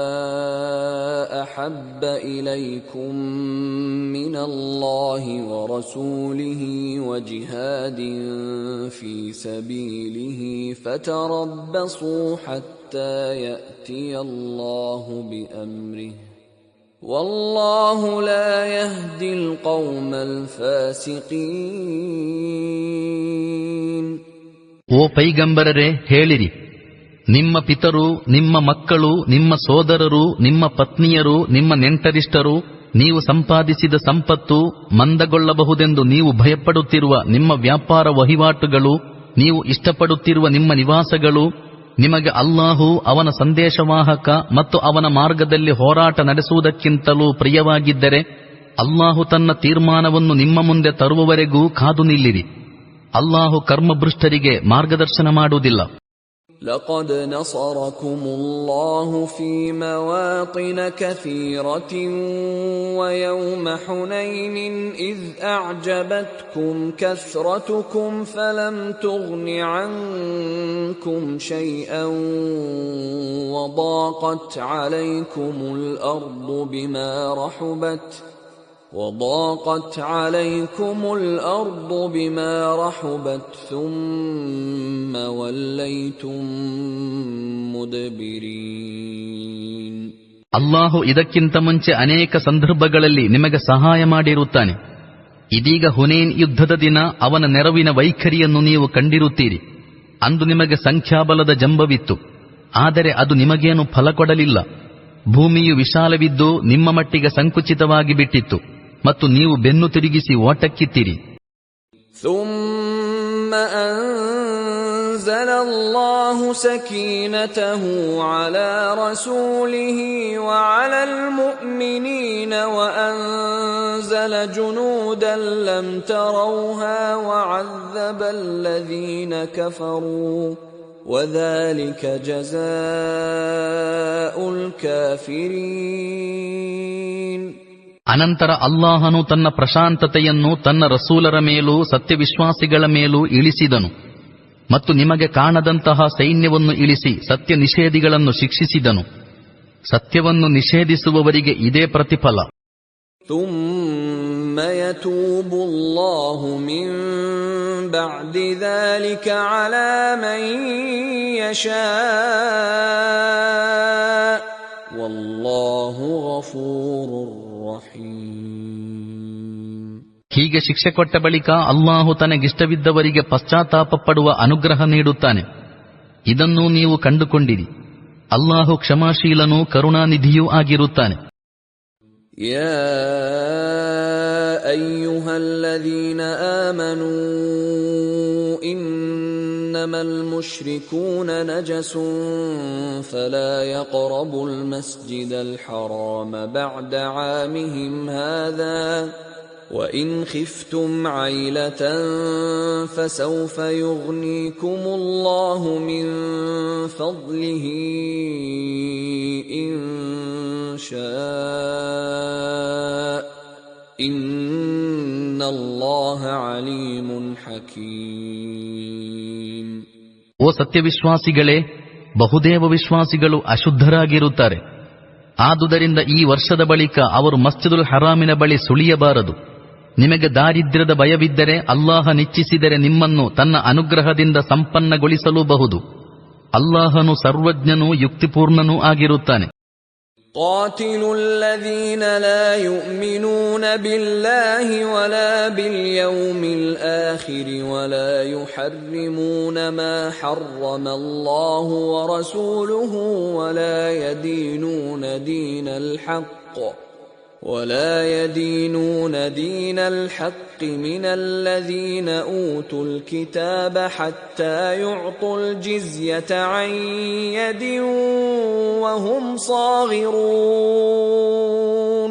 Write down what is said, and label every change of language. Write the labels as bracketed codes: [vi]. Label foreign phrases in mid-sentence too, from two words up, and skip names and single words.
[ar] أحب إليكم من الله ورسوله وجهاد في سبيله فتربصوا حتى يأتي الله بأمره والله لا يهدي القوم الفاسقين. [kn] ಓ ಪೈಗಂಬರರೇ, ಹೇಳಿರಿ, ನಿಮ್ಮ ಪಿತರು, ನಿಮ್ಮ ಮಕ್ಕಳು, ನಿಮ್ಮ ಸೋದರರು, ನಿಮ್ಮ ಪತ್ನಿಯರು, ನಿಮ್ಮ ನೆಂಟರಿಷ್ಟರು, ನೀವು ಸಂಪಾದಿಸಿದ ಸಂಪತ್ತು, ಮಂದಗೊಳ್ಳಬಹುದೆಂದು ನೀವು ಭಯಪಡುತ್ತಿರುವ ನಿಮ್ಮ ವ್ಯಾಪಾರ ವಹಿವಾಟುಗಳು, ನೀವು ಇಷ್ಟಪಡುತ್ತಿರುವ ನಿಮ್ಮ ನಿವಾಸಗಳು, ನಿಮಗೆ ಅಲ್ಲಾಹು, ಅವನ ಸಂದೇಶವಾಹಕ ಮತ್ತು ಅವನ ಮಾರ್ಗದಲ್ಲಿ ಹೋರಾಟ ನಡೆಸುವುದಕ್ಕಿಂತಲೂ ಪ್ರಿಯವಾಗಿದ್ದರೆ ಅಲ್ಲಾಹು ತನ್ನ ತೀರ್ಮಾನವನ್ನು ನಿಮ್ಮ ಮುಂದೆ ತರುವವರೆಗೂ ಕಾದು ನಿಲ್ಲಿರಿ. ಅಲ್ಲಾಹು ಕರ್ಮಭ್ರಷ್ಟರಿಗೆ ಮಾರ್ಗದರ್ಶನ ಮಾಡುವುದಿಲ್ಲ. [ar] لقد نصركم الله في مواطن كثيرة ويوم حنين إذ أعجبتكم كثرتكم فلم تغن عنكم شيئا وضاقت عليكم الأرض بما رحبت ثم وليتم مدبرين. [kn] ಅಲ್ಲಾಹು ಇದಕ್ಕಿಂತ ಮುಂಚೆ ಅನೇಕ ಸಂದರ್ಭಗಳಲ್ಲಿ ನಿಮಗೆ ಸಹಾಯ ಮಾಡಿರುತ್ತಾನೆ. ಇದೀಗ ಹುನೇನ್ ಯುದ್ಧದ ದಿನ ಅವನ ನೆರವಿನ ವೈಖರಿಯನ್ನು ನೀವು ಕಂಡಿರುತ್ತೀರಿ. ಅಂದು ನಿಮಗೆ ಸಂಖ್ಯಾಬಲದ ಜಂಬವಿತ್ತು, ಆದರೆ ಅದು ನಿಮಗೇನು ಫಲ ಕೊಡಲಿಲ್ಲ. ಭೂಮಿಯು ವಿಶಾಲವಿದ್ದು ನಿಮ್ಮ ಮಟ್ಟಿಗೆ ಸಂಕುಚಿತವಾಗಿ ಬಿಟ್ಟಿತ್ತು ಮತ್ತು ನೀವು ಬೆನ್ನು ತಿರುಗಿಸಿ ಓಟಕ್ಕಿತ್ತಿರಿ. [ar] ثم أنزل الله سكينته على رسوله وعلى المؤمنين وأنزل جنودا لم تروها وعذب الذين كفروا وذلك جزاء الكافرين. [kn] ಅನಂತರ ಅಲ್ಲಾಹನು ತನ್ನ ಪ್ರಶಾಂತತೆಯನ್ನು ತನ್ನ ರಸೂಲರ ಮೇಲೂ ಸತ್ಯವಿಶ್ವಾಸಿಗಳ ಮೇಲೂ ಇಳಿಸಿದನು ಮತ್ತು ನಿಮಗೆ ಕಾಣದಂತಹ ಸೈನ್ಯವನ್ನು ಇಳಿಸಿ ಸತ್ಯ ನಿಷೇಧಿಗಳನ್ನು ಶಿಕ್ಷಿಸಿದನು. ಸತ್ಯವನ್ನು ನಿಷೇಧಿಸುವವರಿಗೆ ಇದೇ ಪ್ರತಿಫಲ. [ar] ثم يتوب الله من بعد ذلك على من يشاء والله غفور رحيم. [kn] ಹೀಗೆ ಶಿಕ್ಷೆ ಕೊಟ್ಟ ಬಳಿಕ ಅಲ್ಲಾಹು ತನಗಿಷ್ಟವಿದ್ದವರಿಗೆ ಪಶ್ಚಾತ್ತಾಪ ಪಡುವ ಅನುಗ್ರಹ ನೀಡುತ್ತಾನೆ. ಇದನ್ನೂ ನೀವು ಕಂಡುಕೊಂಡಿರಿ. ಅಲ್ಲಾಹು ಕ್ಷಮಾಶೀಲನೂ ಕರುಣಾನಿಧಿಯೂ ಆಗಿರುತ್ತಾನೆ. [ar] يا أيها الذين آمنوا إنما المشركون نجس فلا يقربوا المسجد الحرام بعد عامهم هذا وَإِنْ خِفْتُمْ عَيْلَةً فَسَوْفَ يُغْنِيكُمُ اللَّهُ مِنْ فَضْلِهِ إِنْ شَاءَ إِنَّ اللَّهَ عَلِيمٌ حَكِيمٌ. [kn] ಓ ಸತ್ಯವಿಶ್ವಾಸಿಗಳೇ, ಬಹುದೇವ ವಿಶ್ವಾಸಿಗಳು ಅಶುದ್ಧರಾಗಿರುತ್ತಾರೆ. ಆದುದರಿಂದ ಈ ವರ್ಷದ ಬಳಿಕ ಅವರು ಮಸ್ಜಿದುಲ್ ಹರಾಮಿನ ಬಳಿ ಸುಳಿಯಬಾರದು. ನಿಮಗೆ ದಾರಿದ್ರ್ಯದ ಭಯವಿದ್ದರೆ ಅಲ್ಲಾಹನಿಚ್ಛಿಸಿದರೆ ನಿಮ್ಮನ್ನು ತನ್ನ ಅನುಗ್ರಹದಿಂದ ಸಂಪನ್ನಗೊಳಿಸಲೂಬಹುದು. ಅಲ್ಲಾಹನು ಸರ್ವಜ್ಞನೂ ಯುಕ್ತಿಪೂರ್ಣನೂ ಆಗಿರುತ್ತಾನೆ. [ar] قاتلوا الذين لا يؤمنون بالله ولا باليوم الآخر ولا يحرمون ما حرم الله ورسوله ولا يدينون دين الحق من الذين أوتوا الكتاب حتى يعطوا الجزية عن يد وهم صاغرون.